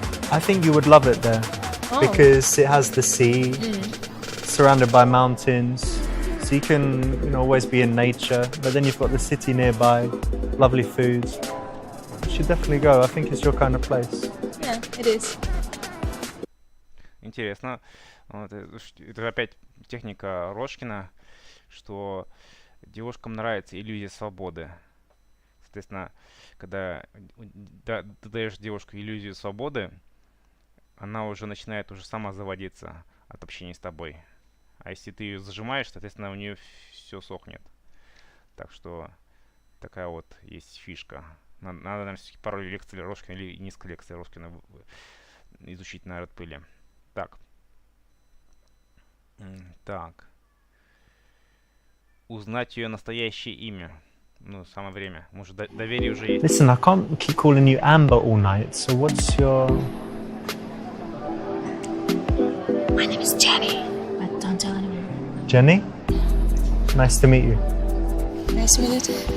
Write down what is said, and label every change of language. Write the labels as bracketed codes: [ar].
[en] I think you would love it there. Oh. Because it has the sea, surrounded by mountains, so you can, you know, always be in nature, but then you've got the city nearby, lovely food. You should definitely go. I think it's your kind of place. Yeah, it is. [ru] Интересно. Вот, это опять техника Рожкина, что девушкам нравится иллюзия свободы. Соответственно, когда ты даешь девушке иллюзию свободы, она уже начинает сама заводиться от общения с тобой. А если ты ее зажимаешь, соответственно, у нее все сохнет. Так что такая вот есть фишка. Надо нам все-таки пару лекций Рожкина или несколько лекций Рожкина изучить на редпиле. Так. Так. Узнать ее настоящее имя. Ну, самое время. Может, доверие уже есть. [en] Listen, I can't keep calling you Amber all night, so what's your... My name is Jenny. But don't tell anyone. Jenny? Nice to meet you. Nice to meet you too.